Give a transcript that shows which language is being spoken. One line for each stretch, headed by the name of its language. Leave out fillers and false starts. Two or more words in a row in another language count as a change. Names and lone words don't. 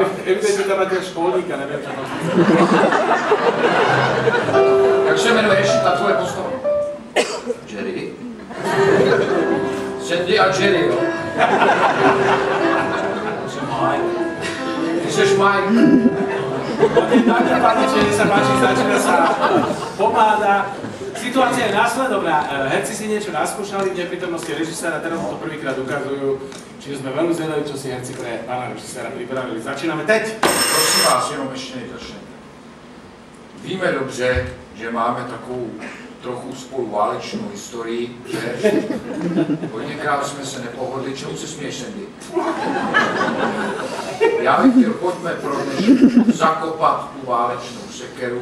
Czech: Evidentně tam máte školníka, nevím, čo tam. Jak se jmenuješ ta tvoje postava? Jerry? Sandy a Jerry, jo? Ty seš Mike.
Slovak: Nech sa páči, začína sa pomáda. Situácia je následovná. Herci si niečo naskúšali v neprítomnosti režiséra, teraz to prvýkrát ukazujú. Čiže sme veľmi zvedaví, čo si herci pre pána režiséra pripravili. Začíname teď.
Czech: Prosím vás, jenom ještě nezačneme. Víme dobře, že máme takovou trochu spolu válečnou historii, že hodněkrát jsme se nepohodli. Čemu se směješ, Sandy? Já bych chtěl, pojďme pro dnešek zakopat tu válečnou sekeru.